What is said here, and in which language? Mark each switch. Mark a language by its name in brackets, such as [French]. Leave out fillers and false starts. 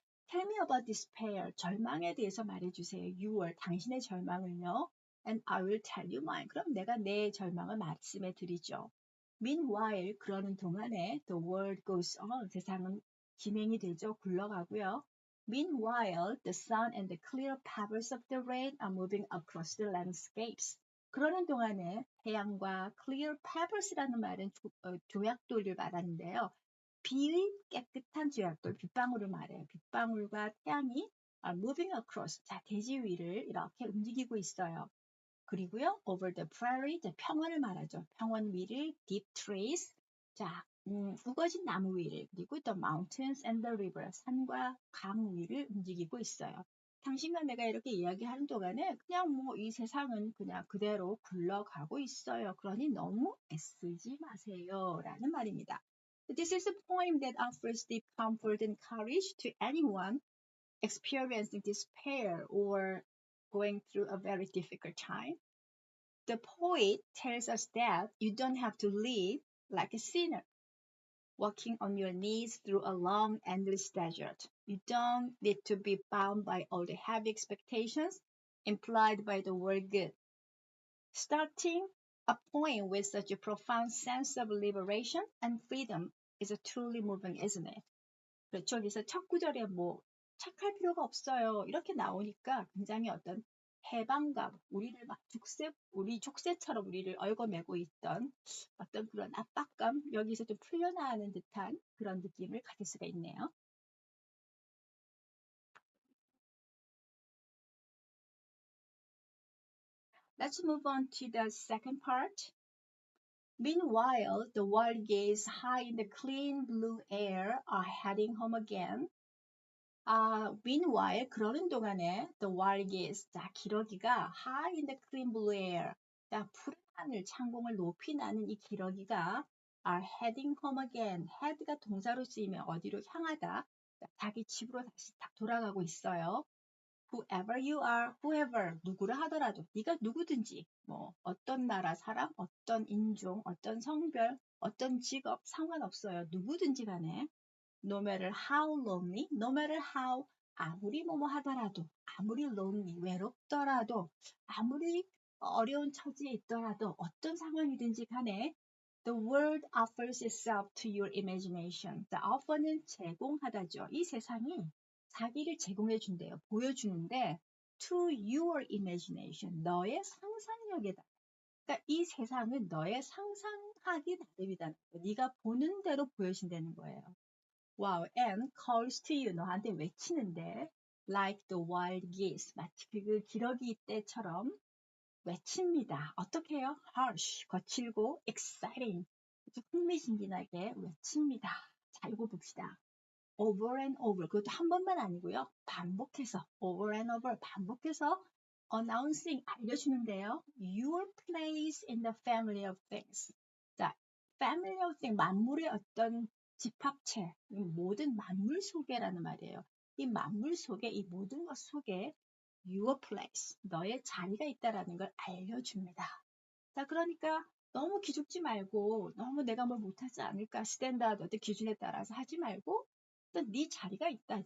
[English] Tell me about despair. [Korean] 절망에 대해서 말해주세요. Your, 당신의 절망을요. [English] And I will tell you mine. [Korean] 그럼 내가 내 절망을 말씀해 드리죠. [English] Meanwhile, [Korean] 그러는 동안에 [English] the world goes on. [Korean] 세상은 진행이 되죠. 굴러가고요. [English] Meanwhile, the sun and the clear pebbles of the rain are moving across the landscapes. [Korean] 그러는 동안에 태양과 clear pebbles라는 말은 조약돌을 말하는데요. 비의 깨끗한 조약돌, 빗방울을 말해요. 빗방울과 태양이 moving across, 자, 대지 위를 이렇게 움직이고 있어요. 그리고요, [English] over the prairie, [Korean] 평원을 말하죠. 평원 위를 [English] deep trees, [Korean] 자, 우거진 나무 위를, 그리고 [English] the mountains and the river, [Korean] 산과 강 위를 움직이고 있어요. 당신과 내가 이렇게 이야기하는 동안에 그냥 뭐 이 세상은 그냥 그대로 굴러가고 있어요. 그러니 너무 애쓰지 마세요. 라는 말입니다. [English] This is a poem that offers deep comfort and courage to anyone experiencing despair or going through a very difficult time. The poet tells us that you don't have to live like a sinner, walking on your knees through a long, endless desert. You don't need to be bound by all the heavy expectations implied by the word good. Starting a poem with such a profound sense of liberation and freedom is truly moving, isn't it? [Korean] 그렇죠. 그래서 첫 구절에 뭐 착할 필요가 없어요. 이렇게 나오니까 굉장히 어떤 해방감, 우리를 막 우리 족쇄처럼 우리를 얽어매고 있던 어떤 그런 압박감, 여기서 좀 풀려나가는 듯한 그런 느낌을 가질 수가 있네요. [English] Let's move on to the second part. Meanwhile, the wild geese high in the clean blue air are heading home again. Meanwhile, [Korean] 그러는 동안에 [English] the wild geese, [Korean] 자, 기러기가 [English] high in the clean blue air, [Korean] 자, 푸른 하늘, 창공을 높이 나는 이 기러기가 [English] are heading home again. [Korean] head가 동사로 쓰이면 어디로 향하다, 자, 자기 집으로 다시 돌아가고 있어요. [English] Whoever you are, [Korean] whoever, 누구를 하더라도, 네가 누구든지, 뭐 어떤 나라 사람, 어떤 인종, 어떤 성별, 어떤 직업 상관없어요. 누구든지 간에 [English] no matter how lonely, [Korean] no matter how, 아무리 뭐뭐 하더라도, 아무리 lonely, 외롭더라도, 아무리 어려운 처지에 있더라도, 어떤 상황이든지 간에 [English] the world offers itself to your imagination. [Korean] The offer는 제공하다죠. 이 세상이 자기를 제공해 준대요. 보여주는데 [English] to your imagination, [Korean] 너의 상상력에다. 그러니까 이 세상은 너의 상상하기 나름이다. 네가 보는 대로 보여진다는 거예요. [English] Wow, and calls to you, [Korean] 너한테 외치는데 [English] like the wild geese, [Korean] 마치 그 기러기 떼처럼 외칩니다. 어떻게 해요? harsh, 거칠고 exciting, 흥미진진하게 외칩니다. 자, 이거 봅시다. over and over, 그것도 한 번만 아니고요. 반복해서, over and over, 반복해서 announcing, 알려주는데요. [English] Your place in the family of things. [Korean] 자, family of things, 만물의 어떤 집합체, 모든 만물 속에라는 말이에요. 이 만물 속에, 이 모든 것 속에 your place, 너의 자리가 있다라는 걸 알려줍니다. 자, 그러니까 너무 기죽지 말고 너무 내가 뭘 못하지 않을까 스탠다드 어떤 기준에 따라서 하지 말고 또 네 자리가 있다.